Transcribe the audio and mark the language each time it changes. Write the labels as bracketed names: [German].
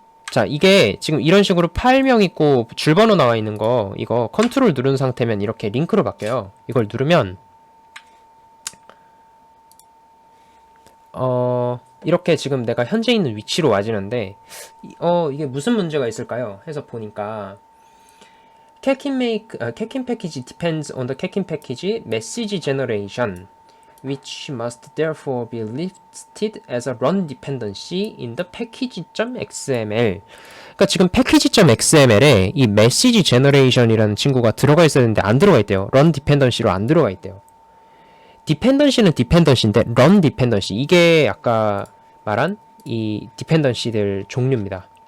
[Korean] 자, 이게 지금 이런 식으로 파일명 있고 줄번호 나와 있는 거, 이거 컨트롤 누른 상태면 이렇게 링크로 바뀌어요. 이걸 누르면 이렇게 지금 내가 현재 있는 위치로 와지는데 이게 무슨 문제가 있을까요? [English] 해서 보니까 캐킨 package depends on the 캐킨 package message generation which must therefore be listed as a run dependency in the package.xml. [Korean] 그러니까 지금 package.xml에 이 message generation이라는 친구가 들어가 있어야 되는데 안 들어가 있대요. run dependency로 안 들어가 있대요. 디펜던시는 디펜던시인데 run dependency 이게 아까 말한 이 디펜던시들 종류입니다.